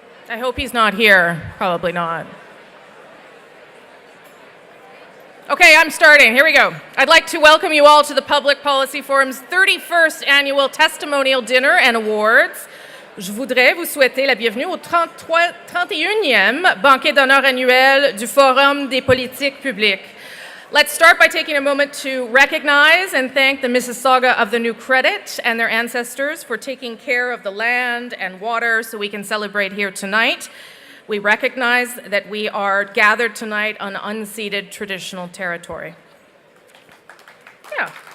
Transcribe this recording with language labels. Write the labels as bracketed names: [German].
[English] I hope he's not here. Probably not. Okay, I'm starting. Here we go. I'd like to welcome you all to the Public Policy Forum's 31st Annual Testimonial Dinner and Awards. [French] Je voudrais vous souhaiter la bienvenue au 31e banquet d'honneur annuel du Forum des politiques publiques. [English] Let's start by taking a moment to recognize and thank the Mississauga of the New Credit and their ancestors for taking care of the land and water so we can celebrate here tonight. We recognize that we are gathered tonight on unceded traditional territory. Yeah.